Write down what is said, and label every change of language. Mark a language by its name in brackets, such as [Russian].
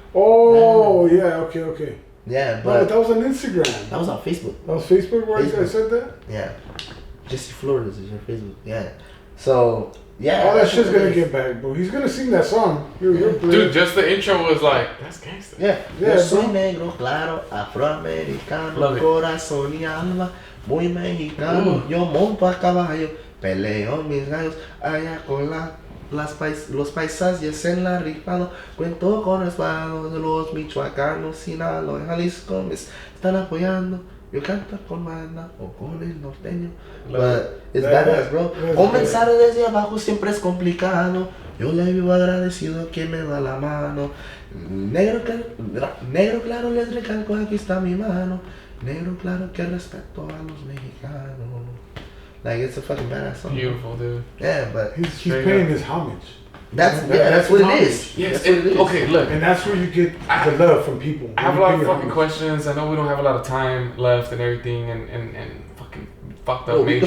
[English] Oh, yeah, okay. Yeah, but. No, that was on Instagram. That was on Facebook. That was Facebook where I said that? Yeah. Jesse Flores is your Facebook, yeah. So, yeah. All that shit's gonna get back, bro. He's gonna sing that song. Dude, just the intro was like, that's gangster. Yeah. [Spanish] Yo soy negro, claro, afroamericano, corazón y alma, muy mexicano. Yo monto a caballo, peleo mis gallos, allá con los paisas y es en la rifado. Cuento con respaldo de los michoacanos, Sinaloa, Jalisco, me están apoyando. Yo canto con banda o con el norteño. [English] But it's badass, bro. [Spanish] Comenzar desde abajo siempre es complicado. Yo le vivo agradecido quien me da la mano. Negro claro, les recalco, aquí está mi mano. Negro claro que respeto a los mexicanos. [English] Like, it's a fucking badass song. Beautiful, dude. Yeah, but he's paying his homage. That's what it is. Yes. That's what it is. Okay, look. And that's where you get the love from people. I have a lot of fucking questions. I know we don't have a lot of time left and everything, and fucking fucked up we major.